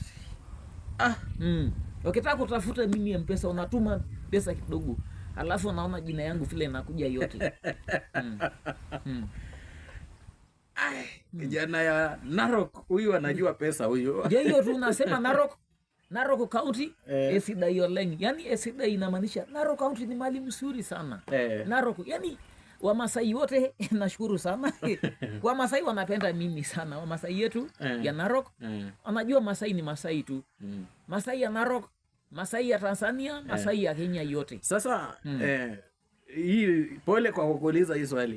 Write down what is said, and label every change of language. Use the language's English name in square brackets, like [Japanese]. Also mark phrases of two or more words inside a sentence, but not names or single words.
[Swahili] Ukitaka kutafuta mimi M-Pesa unatuma pesa kidogo, alafu naona jina yangu vile inakuja yote. Kijana ya Narok huyu anajua pesa huyu. Hiyo tu nasema Narok County, [Masai] Esidai Oleng. [Swahili] Yaani Esidai inamaanisha Narok County ni mali mzuri sana. Narok, yaani Wamasai wote nashukuru sana. Wamasai wanapenda mimi sana. Wamasai yetu ya Narok. Wanajua Masai ni Masai tu. Masai ya Narok, Masai ya Tanzania, Masai ya Kenya yote. Sasa hii pole kwa kukuuliza hii swali.